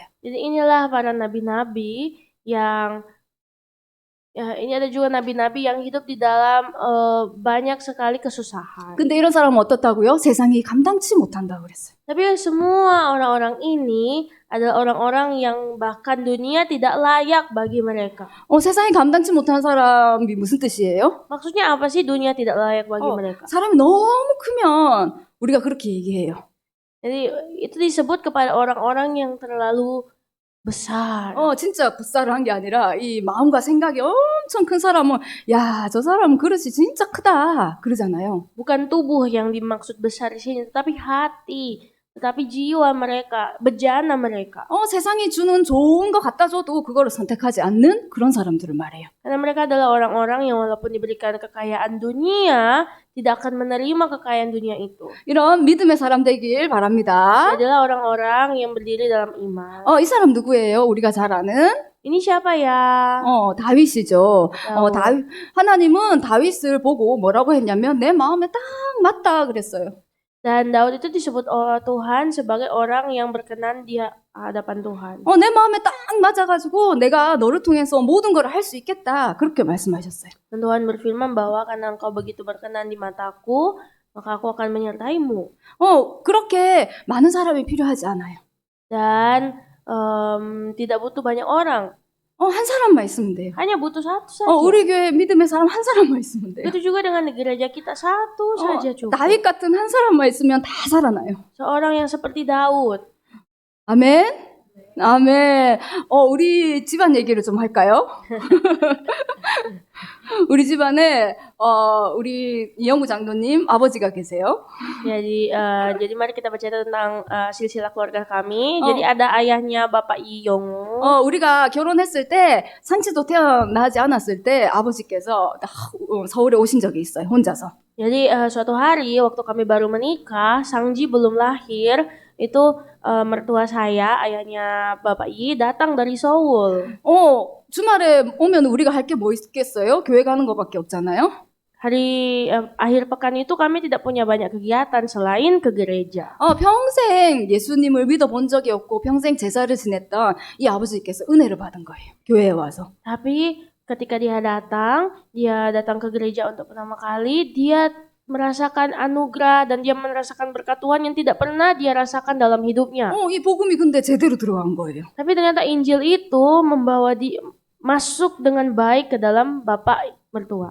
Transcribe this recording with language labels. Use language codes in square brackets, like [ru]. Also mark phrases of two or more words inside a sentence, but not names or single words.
[id] Jadi inilah para nabi-nabi yang ini ada juga nabi-nabi yang hidup di dalam banyak sekali kesusahan. [ko] 근데 이런 사람은 어떻다고요? 세상이 감당치 못한다고 그랬어요. [id] Tapi semua orang-orang ini adalah orang-orang yang bahkan dunia tidak layak bagi mereka. [ko] 세상이 감당치 못한 사람이 무슨 뜻이에요? [id] Maksudnya apa sih dunia tidak layak bagi mereka? [ko] 사람이 너무 크면 우리가 그렇게 얘기해요. [id] Jadi itu disebut kepada orang-orang yang terlalu besar. [ko] 진짜 붓살을 한 게 아니라 이 마음과 생각이 엄청 큰 사람은 야, 저 사람은 그릇이 진짜 크다 그러잖아요. [id] Bukan tubuh yang dimaksud besar di sini, tetapi hati, tetapi jiwa mereka, bejana mereka. [ko] 세상이 주는 좋은 거 갖다 줘도 그거를 선택하지 않는 그런 사람들을 말해요. [id] Karena mereka adalah orang-orang yang walaupun diberikan kekayaan dunia, tidak akan menerima kekayaan dunia itu. [ko] 이런 믿음의 사람 되길 바랍니다. [id] Dia adalah orang-orang yang berdiri dalam iman. [ko] 이 사람 누구예요? 우리가 잘 아는? [id] Ini siapa ya? [ko] 다윗이죠. 하나님은 다윗을 보고 뭐라고 했냐면 내 마음에 딱 맞다 그랬어요. [id] Dan Daud itu disebut oleh Tuhan sebagai orang yang berkenan di hadapan Tuhan. [ko] 내 마음에 딱 맞아가지고 내가 너를 통해서 모든 걸 할 수 있겠다. 그렇게 말씀하셨어요. [id] Dan Tuhan berfirman bahwa karena engkau begitu berkenan di mataku, maka aku akan menyertaimu. [ko] 그렇게 많은 사람이 필요하지 않아요. [id] Dan tidak butuh banyak orang. [ko] 한 사람만 있으면 돼요. [id] Hanya butuh satu saja. [ko] 우리 교회 믿음의 사람 한 사람만 있으면 돼요. [id] Itu juga dengan gereja kita satu saja cukup. [ko] 다윗 같은 한 사람만 있으면 다 살아나요. [id] Seorang yang seperti Daud. [ko] 아멘. 아멘. 우리 집안 얘기를 좀 할까요? 우리 집안에 우리 이영구 장로님 아버지가 계세요. [id] Jadi mari kita baca tentang silsilah keluarga kami. Jadi ada ayahnya Bapak Iyong. [ko] 우리가 결혼했을 때 산치도 태어나지 않았을 때 아버지께서 서울에 오신 적이 있어요. 혼자서. [id] Jadi suatu hari waktu kami baru menikah, Sangji belum lahir, itu mertua saya, ayahnya Bapak Yi datang dari Seoul. [ko] 주말에 오면 우리가 할 게 뭐 있겠어요? 교회 가는 거밖에 없잖아요. [id] Hari akhir pekan itu kami tidak punya banyak kegiatan selain ke gereja. [ko] 평생 예수님을 믿어본 적이 없고 평생 제사를 지냈던 이 아버지께서 은혜를 받은 거예요. 교회에 와서. [id] Tapi ketika dia datang ke gereja untuk pertama kali, dia merasakan anugerah dan dia merasakan berkat Tuhan yang tidak pernah dia rasakan dalam hidupnya. [ko] 이 복음이 근데 제대로 들어간 거예요. [id] Tapi ternyata Injil itu membawa dia masuk dengan baik ke dalam bapak mertua.